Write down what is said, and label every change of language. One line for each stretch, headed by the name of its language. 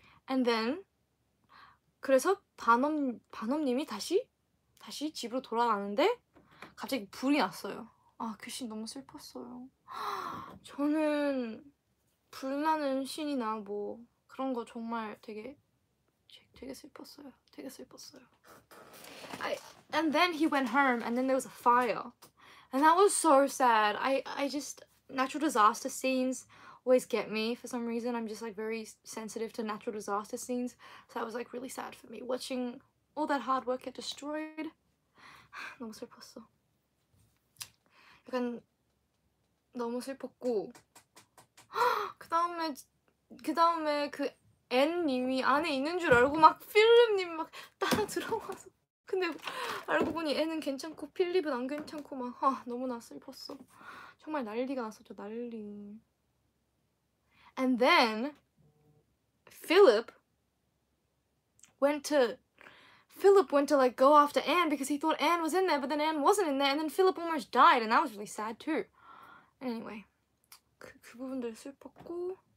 English: And then
Korean: 그래서 반엄님이 다시 집으로 돌아가는데 갑자기 불이 났어요. 그 씬 너무 슬펐어요. 저는 불나는 씬이나 뭐 그런 거 정말 되게 슬펐어요. 되게 슬펐어요.
English: And then he went home and then there was a fire. And that was so sad. I just, natural disaster scenes always get me for some reason. I'm just like very sensitive to natural disaster scenes. So that was like really sad for me. Watching all that hard work get destroyed.
Korean: 너무 슬펐어. 약간 너무 슬펐고 그 다음에 그 N님이 안에 있는 줄 알고 막 필립님 막 따라 들어와서 근데 알고 보니 N은 괜찮고 필립은 안 괜찮고 막 너무나 슬펐어. 정말 난리가 났었죠. 난리.
English: And then Philip went to like go after Anne because he thought Anne was in there, but then Anne wasn't in there, and then Philip almost died, and that was really sad too. Anyway,
Korean: 그 부분들 슬펐고.